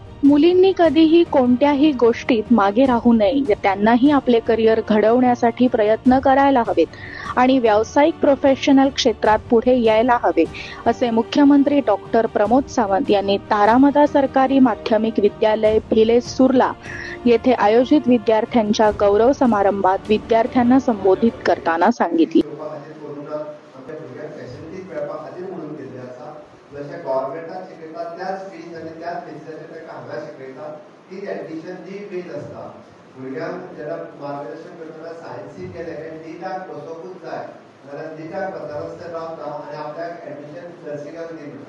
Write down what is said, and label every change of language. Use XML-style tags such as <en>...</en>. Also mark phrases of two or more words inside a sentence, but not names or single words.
<mr>मुलींनी कधीही कोणत्याही गोष्टीत मागे राहू नये, त्यांनाही आपले करिअर घडवण्यासाठी प्रयत्न करायला हवेत आणि व्यावसायिक प्रोफेशनल क्षेत्रात पुढे यायला हवे, असे मुख्यमंत्री डॉक्टर प्रमोद सावंत यांनी तारामता सरकारी माध्यमिक विद्यालय भिले सुर्ला येथे आयोजित विद्यार्थ्यांच्या गौरव समारंभात विद्यार्थ्यांना संबोधित करताना सांगितले.</mr> <kok>जशें गव्हर्नमेंटान शिकयता त्याच फीज आनी त्याच बेसिसाचेर ताका हांगा शिकयता तीच एडमिशन जी फीज आसता. भुरग्यांक जेन्ना मार्गदर्शन करतना सायन्सीक गेले काय निटाक बसोवूच जाय जाल्यार निटाक वचनासतना रावता आनी आपल्याक एडमिशन नर्सिंगाक दी म्हणटा.</kok>